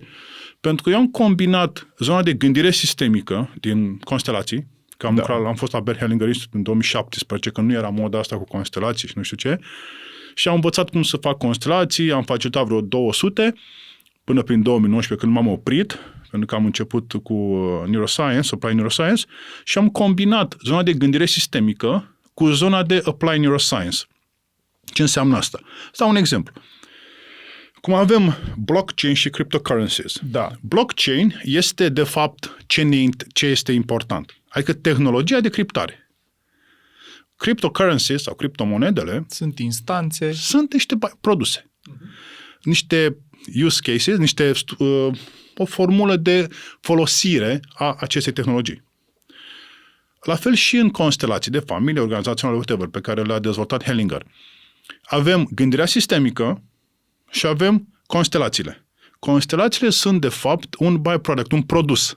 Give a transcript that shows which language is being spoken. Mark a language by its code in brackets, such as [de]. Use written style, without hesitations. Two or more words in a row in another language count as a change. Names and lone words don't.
[ro] Pentru că eu am combinat zona de gândire sistemică din constelații, că am fost la Bert Hellinger Institute în 2017, când nu era moda asta cu constelații și nu știu ce, și am învățat cum să fac constelații, am facilitat vreo 200, până prin 2019, când m-am oprit, pentru că am început cu neuroscience, [en] applied neuroscience, [ro] și am combinat zona de gândire sistemică cu zona de [en] applied neuroscience. [ro] Ce înseamnă asta? Să dau un exemplu. Cum avem blockchain și cryptocurrencies. Da. Blockchain este, de fapt, ce este important. Adică tehnologia de criptare. Cryptocurrencies sau criptomonedele sunt instanțe. Sunt niște produse. Niște [en] use cases, [ro] o formulă de folosire a acestei tehnologii. La fel și în constelații de familie, organizaționale, whatever, pe care le-a dezvoltat Hellinger. Avem gândirea sistemică și avem constelațiile. Constelațiile sunt, de fapt, un byproduct, un produs.